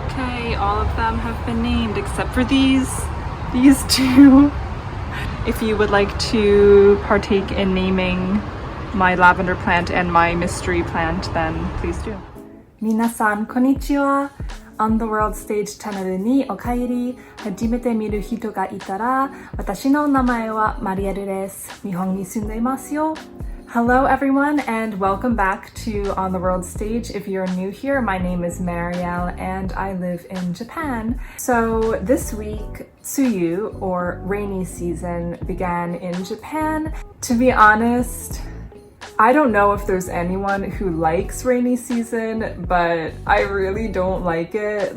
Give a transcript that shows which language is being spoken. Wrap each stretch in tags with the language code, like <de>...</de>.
<en>Yay, all of them have been named except for these two. If you would like to partake in naming my lavender plant and my mystery plant, then please do.</en> <ja>皆さんこんにちは。 On the World Stage チャンネルにお帰り。初めて見る人がいたら、私の名前はマリエルです。日本に住んでいますよ。</ja> <en>Hello everyone and welcome back to On the World Stage. If you're new here, my name is Marielle and I live in Japan. So this week, Tsuyu or rainy season began in Japan. To be honest, I don't know if there's anyone who likes rainy season, but I really don't like it.</en>